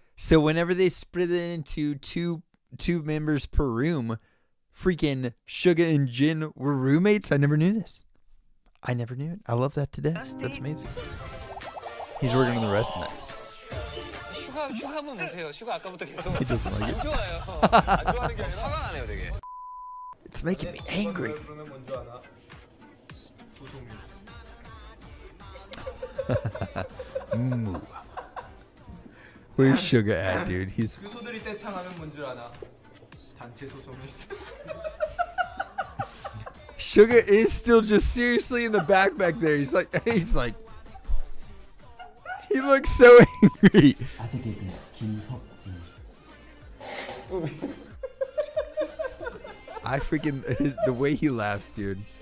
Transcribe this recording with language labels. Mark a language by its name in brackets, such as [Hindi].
[English] So whenever they split it into two members per room, freaking Suga and Jin were roommates. I never knew this. I never knew it. I love that today. That's amazing. He's working on the rest of this. [Korean] 슈가 한번 보세요. 슈가 아까부터 계속 [English] He doesn't like [Korean] 안 [English] it. [Korean] 좋아요. 안 좋아하는 게 아니라 화가 나네요, 되게. [English] It's making me angry. Where's Suga at, dude? He's. [Korean] 교소들이 떼창하면 뭔 줄 아나? 단체 소송이 있어. [English] Suga is still just seriously in the back there. He's like, he looks so angry. I freaking the way he laughs, dude.